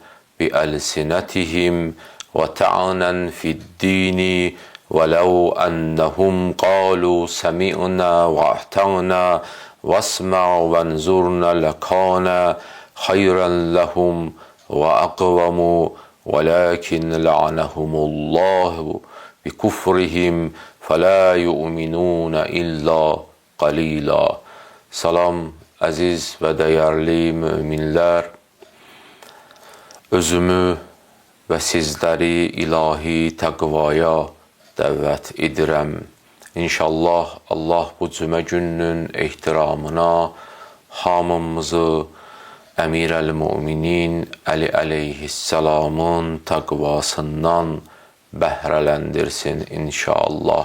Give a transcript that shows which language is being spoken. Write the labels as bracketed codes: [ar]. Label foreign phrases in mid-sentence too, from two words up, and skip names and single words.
[ar] بألسنتهم وطعنا في الدين ولو أنهم قالوا سمعنا وأطعنا واسمع وانظرنا لكان خيرا لهم وأقوم ولكن لعنهم الله بكفرهم فَلَا يُؤْمِنُونَ إِلَّا قَلِيلًا. [az] Salam aziz ve değerli müminler. Özümü ve sizleri ilahi təqvaya dəvət edirəm. İnşallah Allah bu cümə gününün ehtiramına hamımızı Əmir-əl-Müminin Əli əleyhisselamın təqvasından bəhrələndirsin inşallah.